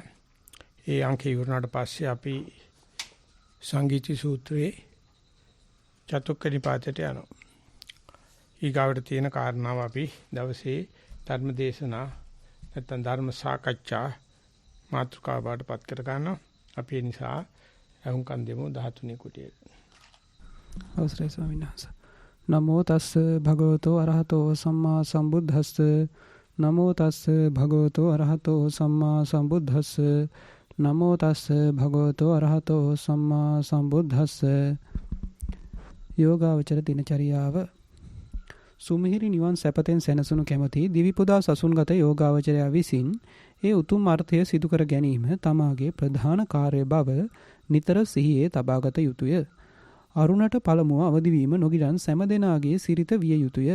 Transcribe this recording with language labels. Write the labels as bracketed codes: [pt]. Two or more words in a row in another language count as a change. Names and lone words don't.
[si] ඒ අංකේ ඉවරනාට පස්සේ අපි සංගීති සූත්‍රයේ චතුක්ක නිපාතයට යනවා. ඊගාවට තියෙන කාරණාව අපි දවසේ ධර්ම දේශනා නැත්නම් ධර්ම සාකච්ඡා මාතෘකාව බාටපත් කර ගන්නවා. අපි ඒ නිසා අහුම්කන් දෙමු 13 කුටියේ. අවසරයි ස්වාමීන් වහන්සේ. [pi] නමෝ තස්ස භගවතෝ අරහතෝ සම්මා සම්බුද්දස්ස. නමෝ තස්ස භගවතෝ අරහතෝ සම්මා සම්බුද්දස්ස. නමෝ තස්ස භගවතෝ අරහතෝ සම්මා සම්බුද්දස්ස. [si] යෝගාවචර දිනචරියාව. සුමිහිරි නිවන් සැපතෙන් සැනසුණු කැමැති දිවිපුදා සසුන්ගත යෝගාවචරයා විසින් ඒ උතුම් අර්ථය සිදු කර ගැනීම තමාගේ ප්‍රධාන කාර්ය බව නිතර සිහියේ තබාගත යුතුය. අරුණට පළමුව අවදි වීම නොගිලන් සෑම දෙනාගේ සිරිත විය යුතුය.